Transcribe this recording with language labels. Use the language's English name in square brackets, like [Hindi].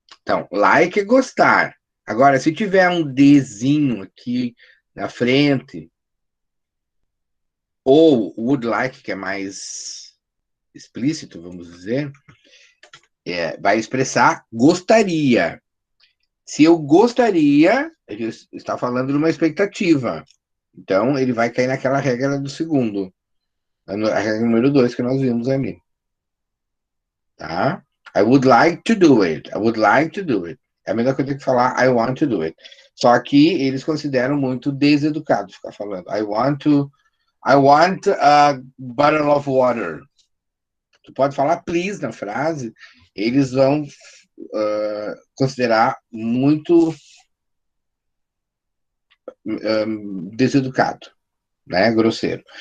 [Portuguese] Então, like é gostar. Agora, se tiver um Dzinho aqui na frente, ou would like, que é mais explícito, vamos dizer, vai expressar gostaria. Se eu gostaria, ele está falando de uma expectativa. Então, ele vai cair naquela regra do segundo. A regra número 2 que nós vimos ali. Tá? [English] I would like to do it. I would like to do it. [Portuguese] É a mesma coisa que falar [English] I want to do it. [Portuguese] Só que eles consideram muito deseducado ficar falando [English] I want a bottle of water. [Portuguese] Tu pode falar [English] please [Portuguese] na frase, eles vão considerar muito deseducado, né? Grosseiro.